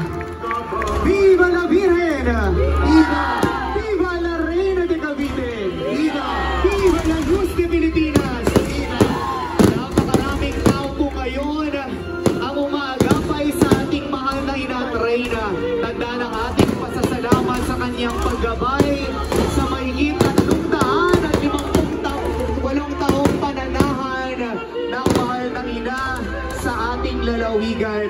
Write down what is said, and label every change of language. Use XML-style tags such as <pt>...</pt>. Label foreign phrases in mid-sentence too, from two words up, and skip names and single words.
<es>Viva la Birhen! Viva! Viva la Reina de Cavite! Viva! Viva la Luz de Pilipinas! Viva!</es> <tl>Napakaraming tao po ngayon ang umaagapay sa ating mahal na ina at Reyna. Tandaan ang ating pasasalamat sa kanyang paggabay sa mahigit 358 taong pananahan ng mahal ng ina sa ating lalawigan.</tl>